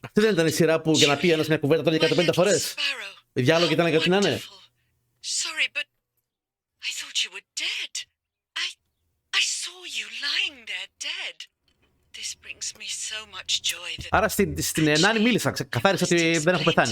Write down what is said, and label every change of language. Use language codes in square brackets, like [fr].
[el] Αυτή δεν ήταν η σειρά που για να πει ένας μια κουβέντα τώρα για 150 [en] little [el] φορές. [en] sparrow. [el] Οι διάλογοι ήταν για ό,τι να είναι. [en] Wonderful. Sorry, but I thought you were dead. I saw you lying there dead. This brings me so much joy that... [el] Άρα στην Νάνη μίλησα, ξεκαθάρισα ότι δεν έχω πεθάνει.